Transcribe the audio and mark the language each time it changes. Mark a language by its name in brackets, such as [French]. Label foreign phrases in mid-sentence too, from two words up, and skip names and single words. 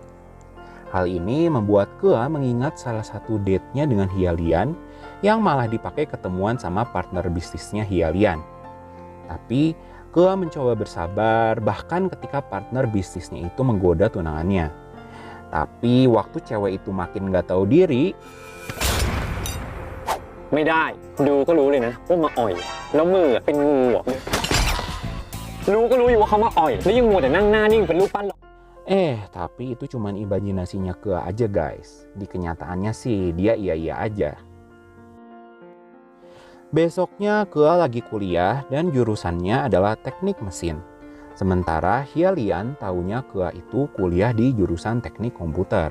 [Indonesian] Hal ini membuat Kea mengingat salah satu date-nya dengan Hialian yang malah dipakai ketemuan sama partner bisnisnya Hialian. Tapi Kea mencoba bersabar bahkan ketika partner bisnisnya itu menggoda tunangannya. Tapi waktu cewek itu makin gak tahu diri, [Thai] ไม่ได้ดูก็รู้เลยนะว่ามาอ่อยแล้วมือเป็นงูอ่ะรู้ก็รู้อยู่ว่าเขามาอ่อยแล้วยังมัวแต่นั่งหน้านิ่งเป็นรูปปั้น [Indonesian] tapi itu cuman imajinasinya Kea aja guys. Di kenyataannya sih dia iya-iya aja. Besoknya Kea lagi kuliah dan jurusannya adalah teknik mesin. Sementara Hialian taunya Kea itu kuliah di jurusan teknik komputer.